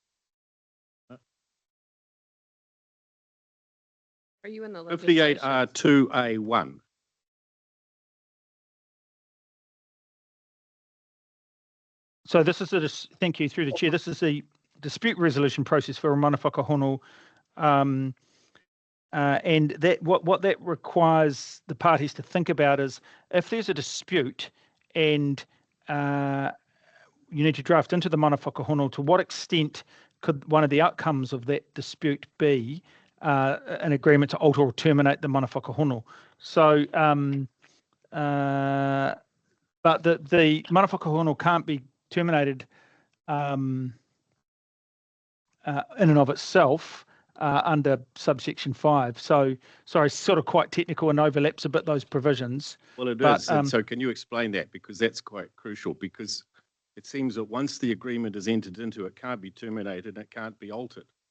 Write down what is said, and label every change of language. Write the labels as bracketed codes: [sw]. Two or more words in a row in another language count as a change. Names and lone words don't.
[en] Are you in the 58R 2A1. So this is thank you through the chair. This is the dispute resolution process for a [mi] mana whakahono. [en] And that what that requires the parties to think about is if there's a dispute and you need to draft into the [mi] mana whakahono, [en] to what extent could one of the outcomes of that dispute be an agreement to alter or terminate the [mi] mana whakahono? [en] So, but the [mi] mana whakahono [en] can't be terminated in and of itself under subsection 5. So, sorry, sort of quite technical and overlaps a bit those provisions. Well, it But, is. And so can you explain that? Because that's quite crucial, because it seems that once the agreement is entered into, it can't be terminated and it can't be altered.